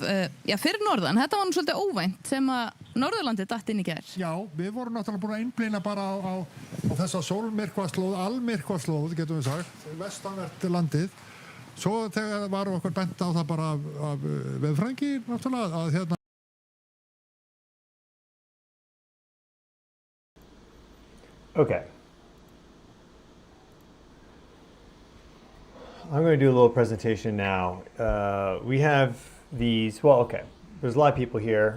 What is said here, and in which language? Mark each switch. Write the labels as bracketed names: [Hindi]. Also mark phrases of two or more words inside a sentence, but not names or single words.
[Icelandic] Já, fyrir norðan, þetta var nú svolítið óvænt sem að Norðurlandi datt inn í gær. Já, við vorum náttúrulega búin að einblína bara á þessa sólmyrkvaslóð, almyrkvaslóð, getum við sagt, vestanvert landið. Svo þegar var okkur bent á það bara af veðurfræðingi, náttúrulega, að hérna. [English] Okay. I'm going to do a little presentation now. We have these, well, okay. There's a lot of people here.